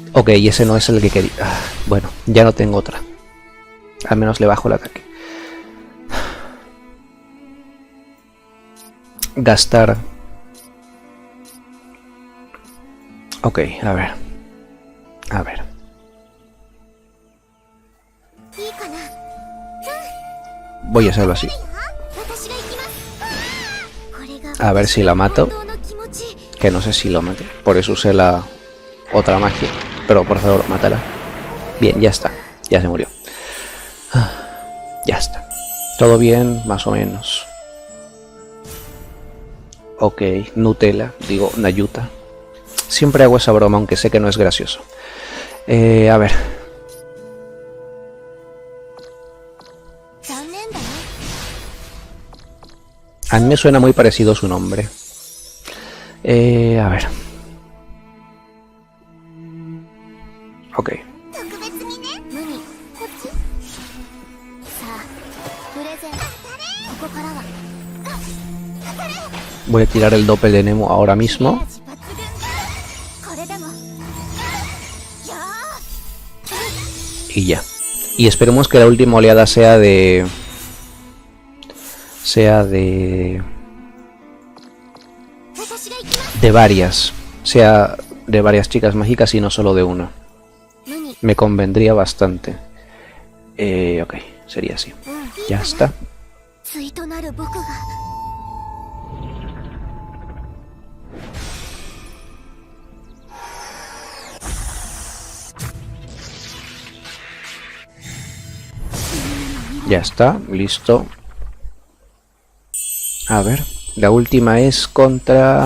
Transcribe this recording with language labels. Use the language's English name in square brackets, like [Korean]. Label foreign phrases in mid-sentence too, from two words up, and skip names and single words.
[Spanish] Ok, y ese no es el que quería. Bueno, ya no tengo otra. Al menos le bajo el ataque. Gastar. Ok, a ver. A ver. [Japanese] いいかな。 [Spanish] Voy a hacerlo así. [Japanese] 私が行きます。これが [Spanish] A ver si la mato. [Japanese] 本当の気持ち。 [Spanish] Que no sé si lo mate. Por eso usé la otra magia. Pero por favor, mátala. Bien, ya está. Ya se murió. Ya está. Todo bien, más o menos. Ok, Nutella. Digo, Nayuta. Siempre hago esa broma, aunque sé que no es gracioso. A ver. [Japanese] 残念だね。 [Spanish] A mí me suena muy parecido su nombre. A ver. Ok. [Japanese] 特別にね。無にこっち。さあ、プレゼント。ここからは。 [Spanish] Voy a tirar el doppel de Nemu ahora mismo. [Japanese] これでも。やー。 [Spanish] Y ya. Y esperemos que la última oleada sea de... [Japanese] 私が行きます。 [Spanish] de varias. Sea de varias chicas mágicas y no solo de una. [Japanese] 無に。 [Spanish] Me convendría bastante. Ok, sería así. うん。 Ya está. [Japanese] 対となる僕が。 [Spanish] Ya está, listo. A ver, la última es contra...